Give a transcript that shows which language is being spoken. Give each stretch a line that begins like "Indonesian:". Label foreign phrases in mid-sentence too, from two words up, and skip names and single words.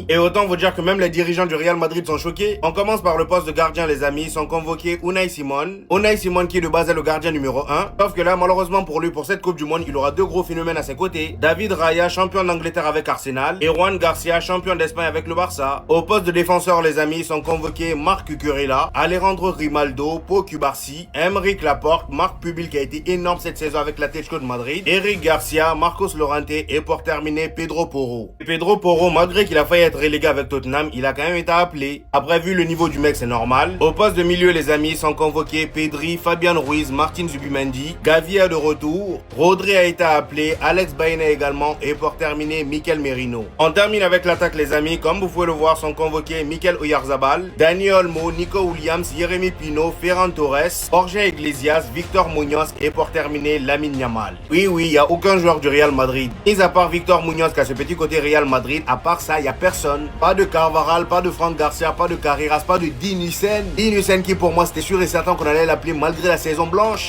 French: Et autant vous dire que même les dirigeants du Real Madrid sont choqués. On commence par le poste de gardien les amis, sont convoqués Unai Simon. Unai Simon qui de base est le gardien numéro 1. Sauf que là malheureusement pour lui, pour cette Coupe du Monde, il aura deux gros phénomènes à ses côtés. David Raya, champion d'Angleterre avec Arsenal. Et Juan Garcia, champion d'Espagne avec le Barça. Au poste de défenseur les amis, sont convoqués Marc Cucurella, Alejandro Grimaldo, Pau Cubarsí, Aymeric Laporte, Marc Pubil qui a été énorme cette saison avec l'Atlético de Madrid. Eric Garcia, Marcos Llorente et pour terminer Pedro Porro. Et Pedro Porro, malgré qu'il a failli être relégué avec Tottenham, il a quand même été appelé. Après vu le niveau du mec c'est normal. Au poste de milieu les amis sont convoqués Pedri, Fabian Ruiz, Martin Zubimendi, Gavi est de retour, Rodri a été appelé, Alex Baena également et pour terminer Mikel Merino. On termine avec l'attaque les amis, comme vous pouvez le voir sont convoqués Mikel Oyarzabal, Dani Olmo, Nico Williams, Jérémy Pino, Ferran Torres, Jorge Iglesias, Victor Munoz et pour terminer Lamine Yamal. Oui, il n'y a aucun joueur du Real Madrid. Mis à part Victor Munoz qui a ce petit côté Real Madrid, à part ça, il n'y a personne. Pas de Carvajal, pas de Franck Garcia, pas de Carreras, pas de Dinucen. Dinucen qui pour moi c'était sûr et certain qu'on allait l'appeler malgré la saison blanche.